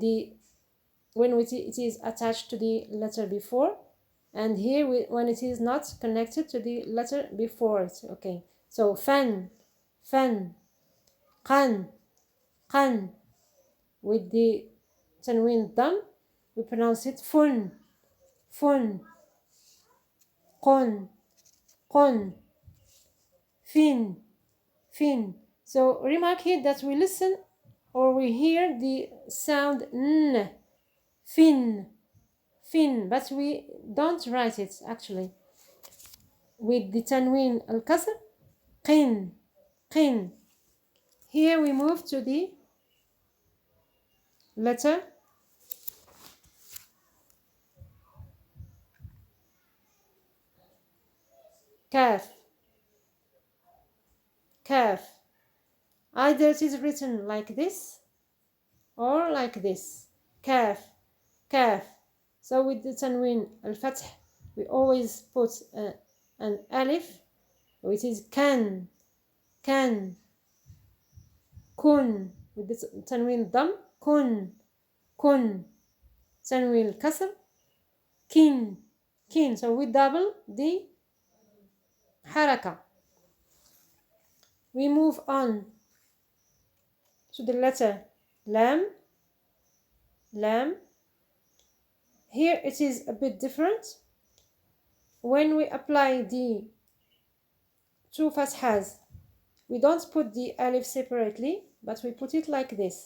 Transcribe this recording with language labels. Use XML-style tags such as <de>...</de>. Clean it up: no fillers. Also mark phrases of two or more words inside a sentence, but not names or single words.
<en>When it is attached to the letter before, and here when it is not connected to the letter before it. Okay, so fan, fan, qan, qan. With the</en> <ar>تنوين ضم,</ar> <en>we pronounce it fun, fun, qun, qun, fin, fin. So remark here that we listen or we hear the sound n, fin, fin, but we don't write it actually. With the</en> <ar>تنوين الكسر,</ar> <en>qin, qin. Here we move to the letter kaf, kaf. Either it is written like this or like this, kaf, kaf. So with the</en> <ar>تنوين الفتح,</ar> <en>we always put an alif, which is kan, kan, kun. With the</en> <ar>تنوين ضم,</ar> <en>kun, kun.</en> <ar>تنوين الكسر كين كين.</ar> <en>So we double the حركة. We move on to the letter لام. لام. Here it is a bit different. When we apply the two fathas, we don't put the alif separately, but we put it like this.</en>